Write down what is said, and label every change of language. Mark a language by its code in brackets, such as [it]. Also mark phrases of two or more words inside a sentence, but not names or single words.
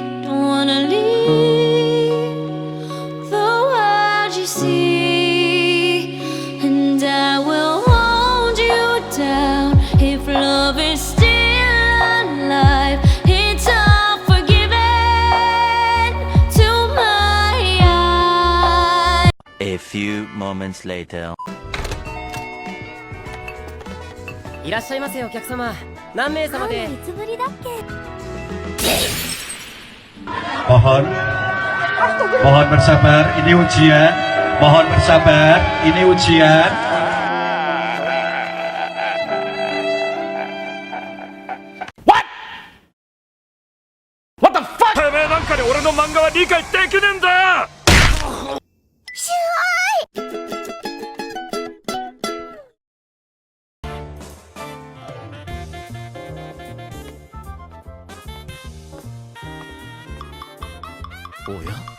[en] Don't wanna leave the world you see, and I will hold you down if love is still alive. It's all forgiven to my eyes. A few moments later. [ja] いらっしゃいませお客様。何名様で？ [id] Mohon bersabar, ini ujian. Mohon bersabar, ini ujian. [ja] てめえなんかで俺の漫画は理解できねえんだ。おや、